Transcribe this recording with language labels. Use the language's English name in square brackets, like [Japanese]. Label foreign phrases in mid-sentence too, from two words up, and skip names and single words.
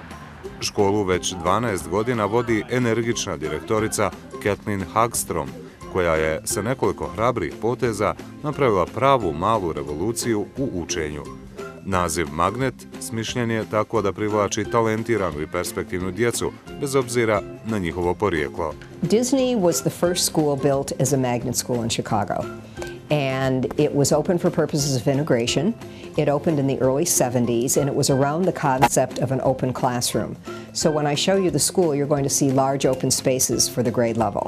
[Croatian] Školu već 12 godina vodi energična direktorica Kathleen Hagstrom, koja je sa nekoliko hrabrih poteza napravila pravu malu revoluciju u učenju. Naziv Magnet smišljen je tako da privlači talentiranu i perspektivnu djecu, bez obzira na njihovo porijeklo. [English] Disney was the first school built as a magnet school in Chicago. And it was open for purposes of integration. It opened in the early 70s, and it was around the concept of an open classroom. So when I show you the school, you're going to see large open spaces for the grade level.